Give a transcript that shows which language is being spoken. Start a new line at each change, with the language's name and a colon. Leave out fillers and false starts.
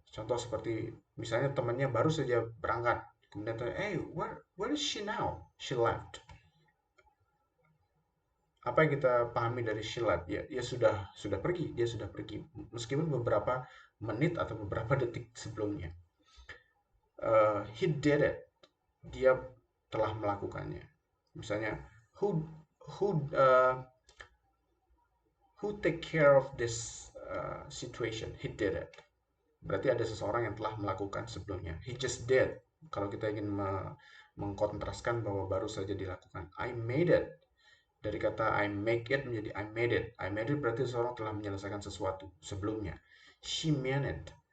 Indonesian: Contoh seperti misalnya temannya baru saja berangkat, kemudian tanya,
English: hey, where is she now? She left.
Indonesian: Apa yang kita pahami dari
English: she left?
Indonesian: Ya, dia sudah pergi, dia sudah pergi. Meskipun beberapa menit atau beberapa detik sebelumnya.
English: He did it.
Indonesian: Dia telah melakukannya. Misalnya,
English: who uh, who take care of this situation? He did it.
Indonesian: Berarti ada seseorang yang telah melakukan sebelumnya.
English: He just did.
Indonesian: Kalau kita ingin mengkontraskan bahwa baru saja dilakukan.
English: I made it.
Indonesian: Dari kata
English: I make it
Indonesian: menjadi
English: I made it.
Indonesian: I made it berarti seseorang telah menyelesaikan sesuatu sebelumnya.
English: She meant it.